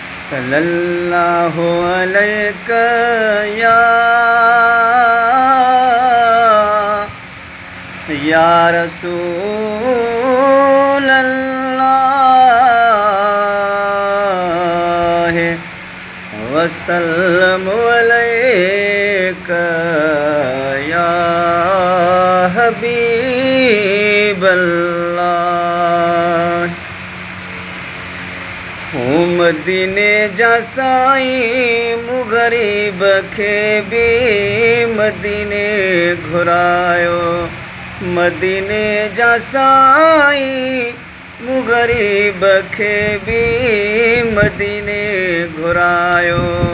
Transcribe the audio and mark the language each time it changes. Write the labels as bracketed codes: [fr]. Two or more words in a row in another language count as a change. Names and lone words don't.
[ar] صلی اللہ علیک یا، یا رسول اللہ، وسلم علیک یا حبیب اللہ۔ [sd] هو مديني جا سائين، مون غريب کي به مديني گهرايو، مديني جا سائين، مون غريب کي به مديني گهرايو،